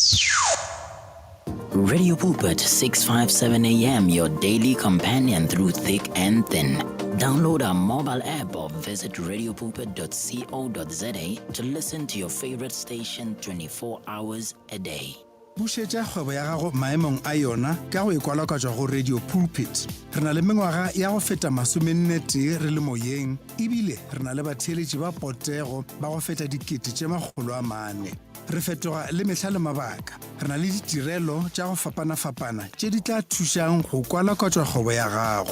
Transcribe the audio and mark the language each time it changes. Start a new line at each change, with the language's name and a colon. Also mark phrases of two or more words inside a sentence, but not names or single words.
English: Radio Pulpit 657 AM, your daily companion through thick and thin. Download our mobile app or visit radiopulpit.co.za to listen to your favorite station 24 hours a day.
Northern Sotho: Bušetša kgwebo ya gago maemong a yona ka go ikwalakwatšwa go Radio Pulpit. Re na le mengwaga ya go feta 40 re le moyeng, ebile re na le batheeletši ba potego ba go feta 400,000. Re fetoga le mehla le mabaka. Re na le ditirelo tša go fapana-fapana tše di tla thušang go kwalakwatšwa kgwebo ya gago.